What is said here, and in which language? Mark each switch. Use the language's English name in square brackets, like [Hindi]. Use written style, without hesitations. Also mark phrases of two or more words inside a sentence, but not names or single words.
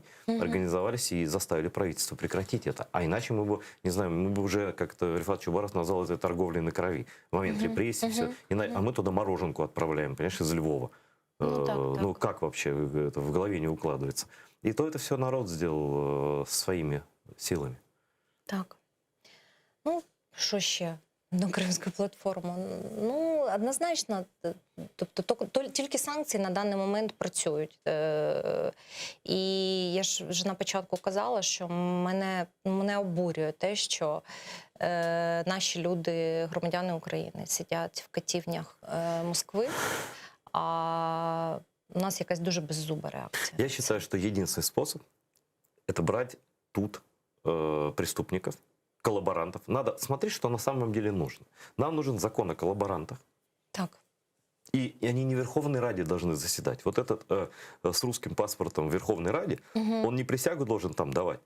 [Russian] Организовались и заставили правительство прекратить это. А иначе мы бы, не знаю, мы бы уже, как-то Рифат Чубаров назвал это торговлей на крови. В момент репрессий, все. А мы туда мороженку отправляем, понимаешь, из Львова. Ну, как вообще это в голове не укладывается? И то это все народ сделал своими силами. [Ukrainian] Так. Ну, що ще? На Кримську платформу. Ну, однозначно, тобто тільки санкції на даний момент працюють. І я ж вже на початку казала, що мене обурює те, що наші люди, громадяни України, сидять в катівнях Москви, а у нас якась дуже беззуба реакція. [Russian] Я считаю, что единственный способ – это брать тут преступников, коллаборантов. Надо смотреть, что на самом деле нужно. Нам нужен закон о коллаборантах. Так. И они не в Верховной Раде должны заседать. Вот этот с русским паспортом в Верховной Раде, он не присягу должен там давать.